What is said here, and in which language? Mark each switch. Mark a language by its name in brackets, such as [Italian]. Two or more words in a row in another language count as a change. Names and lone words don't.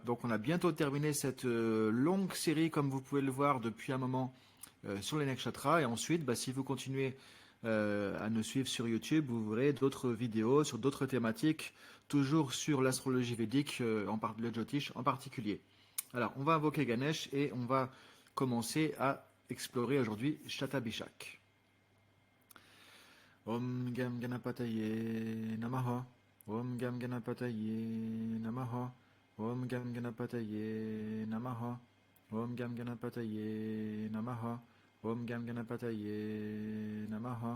[French] Donc on a bientôt terminé cette longue série, comme vous pouvez le voir depuis un moment, sur les nakshatras. Et ensuite, si vous continuez à nous suivre sur YouTube, vous verrez d'autres vidéos sur d'autres thématiques, toujours sur l'astrologie védique, le Jyotish en particulier. Alors on va invoquer Ganesh et on va commencer à explorer aujourd'hui Shatabishak. [Sanskrit] ओम् गं गणपतये नमः. ओम् गं गणपतये नमः। ओम् गं गणपतये नमः. ओम् गं गणपतये नमः। ओम् गं गणपतये नमः.